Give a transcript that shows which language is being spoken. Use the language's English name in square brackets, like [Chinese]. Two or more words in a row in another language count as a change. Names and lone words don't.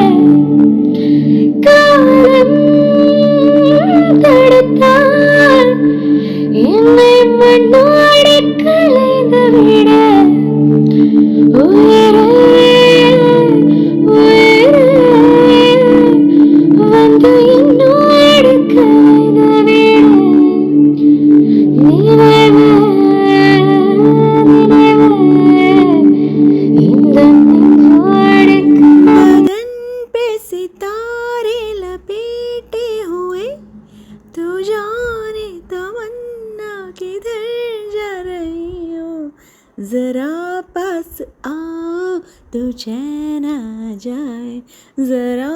[Tamil] காலம் தடுத்தால் என்னை மண்ணோடு கலைந்து விட உயிரே வந்து என்னோடு கலைந்து விட நினைவே இந்த நெஞ்சோடு [Hindi] बदन पे सितारे लपेटे हुए तू जाने तमन्ना किधर जा रही हो जरा पास आओ तू चैन आ जाए जरा